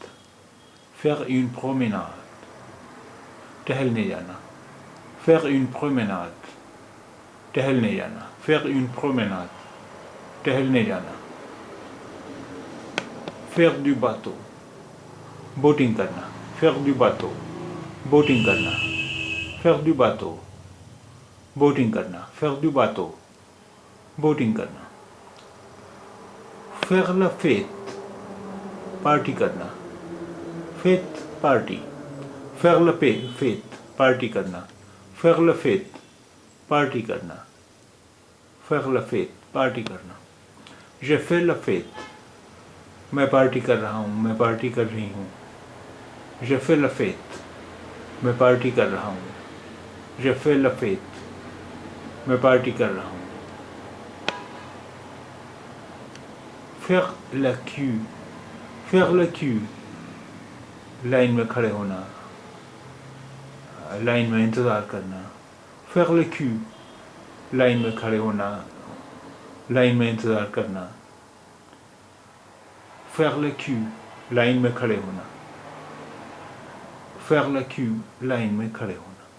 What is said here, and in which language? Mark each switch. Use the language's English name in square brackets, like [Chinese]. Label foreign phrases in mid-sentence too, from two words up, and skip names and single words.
[French] Faire une promenade. [Urdu] ٹہلنے جانا. [French] Faire une promenade. [Urdu] ٹہلنے جانا. [French] Faire une promenade. [Urdu] ٹہلنے جانا. [French] Faire du bateau. [Urdu] بوٹنگ کرنا. [French] Faire du bateau. [Urdu] بوٹنگ کرنا. [French] Faire du bateau. [Urdu] بوٹنگ کرنا. [French] Faire du bateau. [Urdu] بوٹنگ کرنا. [French] Faire la fête. [Urdu] پارٹی کرنا. [French] Fête پارٹی. Faire la fête. [Urdu] پارٹی کرنا. [French] Faire la fête. [Urdu] پارٹی کرنا. [French] Faire la fête. [Urdu] پارٹی کرنا. [French] Je fais la fête. [Urdu] میں پارٹی کر رہا ہوں، میں پارٹی کر رہی ہوں. [French] Je fais la fête. [Urdu] میں پارٹی کر رہا ہوں. [French] Je fais la fête. [Urdu] میں پارٹی کر رہا ہوں. [French] Faire la queue. Faire la queue. [Urdu] لائن میں کھڑے ہونا، لائن میں انتظار کرنا. [French] Faire la queue. [Urdu] لائن میں کھڑے ہونا، لائن میں انتظار کرنا. [French] faire le queue [Urdu] لائن میں کھڑے ہونا. [French] faire le queue [Urdu] لائن میں کھڑے ہونا.